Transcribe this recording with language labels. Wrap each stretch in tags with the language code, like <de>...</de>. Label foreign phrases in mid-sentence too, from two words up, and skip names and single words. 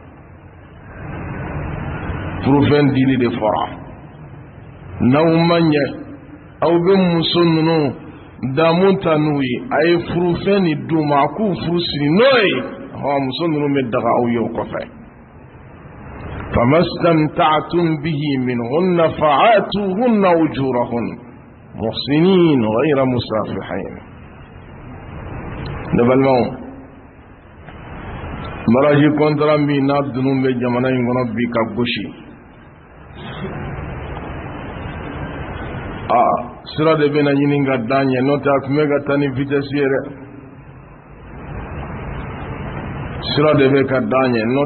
<bm>furu fɛn dili de fɔra n'aw ma ɲɛ aw bɛ muso ninnu damun ta n'u ye a ye furu fɛn ni d'u ma a k'u furu siri n'o ye muso ninnu bɛ daga aw ye o kɔfɛ</bm> <ar>فما استمتعتم به منهن فآتوهن أجورهن محصنين غير مسافحين</ar> <bm>ne balimaw</bm> <fr>mariage contrat</fr> <bm>min n'a dunun bɛ jamana in kɔnɔ bi ka gosi sira de bɛna ɲini ka d'an ɲɛ n'o tɛ a tun bɛ ka taa ni vitesse ye dɛ sira de bɛ ka d'an ɲɛ n'o</bm>